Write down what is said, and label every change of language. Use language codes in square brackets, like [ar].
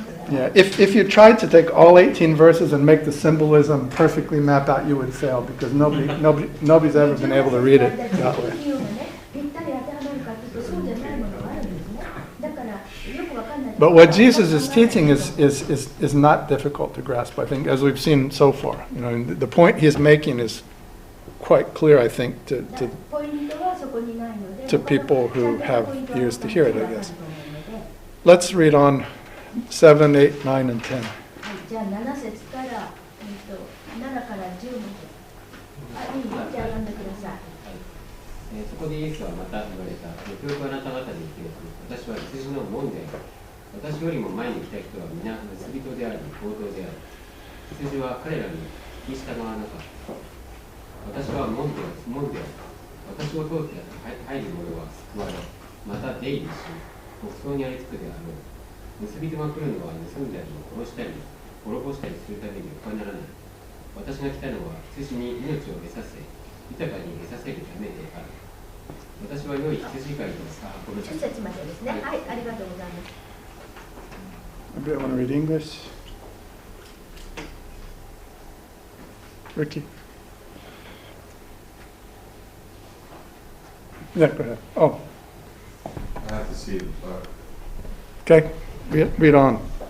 [en] Yeah, if you tried to take all 18 verses and make the symbolism perfectly map out, you would fail because nobody's ever been able to read it that way. [ja] ぴったり当てはまるかというとそうじゃないものがあるんですね。だからよくわかんない。 [en] But what Jesus is teaching is not difficult to grasp, I think, as we've seen so far. You know, the point he's making is quite clear, I think, to [ja] ポイントはそこにないので。 [en] to people who have ears to hear it, I guess. Let's read on 7, 8, 9, and 10. [ja] はい、じゃあ7節から、7から10まで。あ、いいよ、じゃあ読んでください。そこでイエスはまた言われた。よくよくあなた方に言っておく。私は羊の門である。私よりも前に来た人は皆盗人であり、強盗である。羊は彼らに聞き従わなかった。私は門である。私を通って入る者は救われ、また出入りし、牧草にありつくであろう。盗人が来るのは盗んだり、殺したり、滅ぼしたりするために他ならない。私が来たのは羊に命を得させ、豊かに得させるためである。私は良い羊飼いのこの 10節までですね。はい、ありがとうございます。 [en] Anybody want to read English? Ricky? Yeah, go ahead. Oh, I have to see the book. okay. Read on.